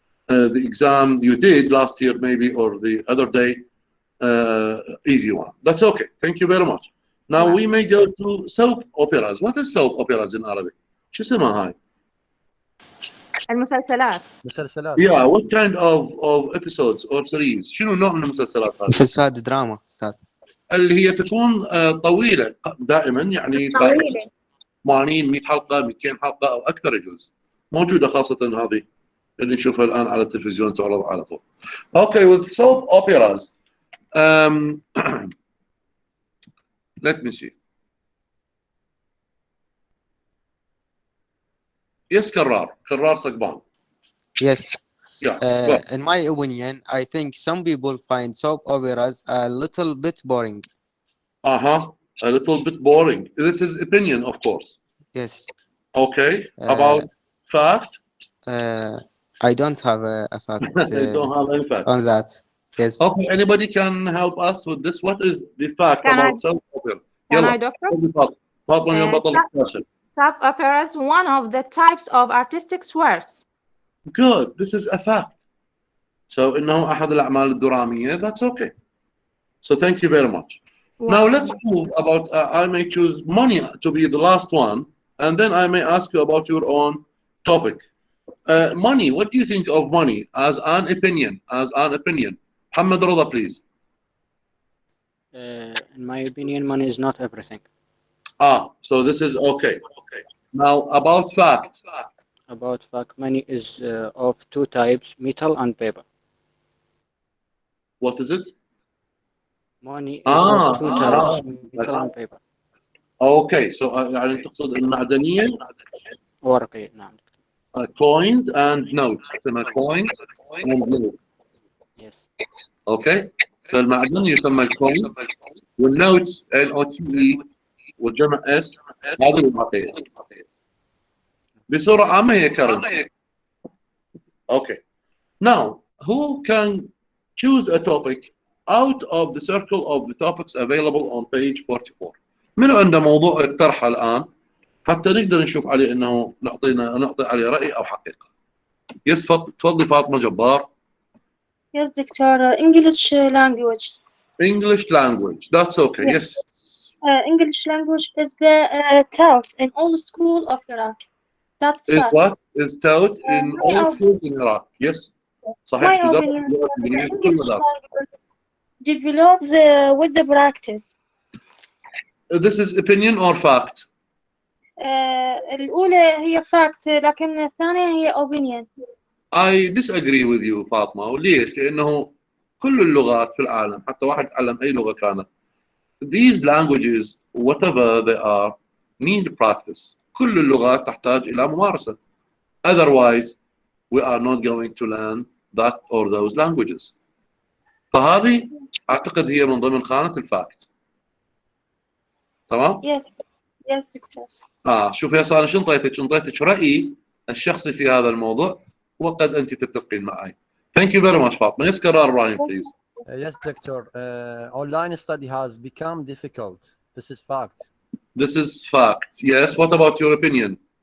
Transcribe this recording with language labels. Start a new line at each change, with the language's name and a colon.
English: the exam you did last year, maybe, or the other day, easy one. That's okay. Thank you very much. Now we may go to soap operas. What is soap operas in Arabic?
Arabic: شو اسمها هاي؟ المسلسلات.
English: Yeah, what kind of episodes or series؟
Arabic: شنو نوع من المسلسلات هذه؟ مسلسلات دراما أستاذ. اللي هي تكون طويلة دائما، يعني طويلة. 80 100 حلقة 200 حلقة أو أكثر يجوز. موجودة خاصة هذه اللي نشوفها الآن على التلفزيون تعرض على طول.
English: Okay, with soap operas, let me see. Yes, كرار صقبان. Yes. Yeah. In my opinion, I think some people find soap operas a little bit boring. A little bit boring. This is opinion, of course. Yes. Okay. About fact? I don't have a fact You don't have any fact on that. Yes. Okay. Anybody can help us with this? What is the fact Can about I- soap opera? Can
Arabic: يلا.
English: I, Doctor?
Arabic: فاطمة اليوم بطل الشاشة.
English: Soap operas, one of the types of artistic works. Good. This is a fact.
Arabic: So إنه أحد الأعمال الدرامية.
English: That's okay. So thank you very much. Now let's move about. I may choose money to be the last one, and then I may ask you about your own topic. Money. What do you think of money as an opinion? Muhammad Rada, please. In my opinion, money is not everything. So this is okay. Now about fact. About fact, money is of two types, metal and paper. What is it? Money is of two types, metal and paper. Okay, so
Arabic: يعني تقصد المعدنية؟ ورقية، نعم.
English: Coins and notes. يسمى coins and notes. Yes. Okay.
Arabic: فالمعدن يسمى الكوين والنوتس NOTE والجمع S هذه الورقية. بصورة عامة هي currency.
English: Okay. Now, who can choose a topic out of the circle of the topics available on page 44?
Arabic: من عنده موضوع الطرح الآن حتى نقدر نشوف عليه إنه نعطي عليه رأي أو حقيقة. يس تفضلي فاطمة جبار.
English: Yes, Doctor. English language. English language. That's okay. Yes. English language is the taught in all school of Iraq. That's Is fact. what is taught in all schools in Iraq. Yes. صحيح. My opinion, English language develops with the practice. This is opinion or fact?
Arabic: الأولى هي fact لكن الثانية هي opinion.
English: I disagree with you فاطمة.
Arabic: وليش؟ لأنه كل اللغات في العالم حتى واحد يتعلم أي لغة كانت.
English: These languages whatever they are need practice.
Arabic: كل اللغات تحتاج إلى ممارسة.
English: Otherwise we are not going to learn that or those languages.
Arabic: فهذه أعتقد هي من ضمن خانة الفاكت. تمام؟
English: Yes, doctor.
Arabic: شوف يا سارة شنطيتك رأيي الشخصي في هذا الموضوع وقد أنت تتفقين معي.
English: Thank you very much فاطمة. Yes, قرار إبراهيم please. Yes, Doctor. Online study has become difficult. This is fact. This is fact. Yes. What about your opinion?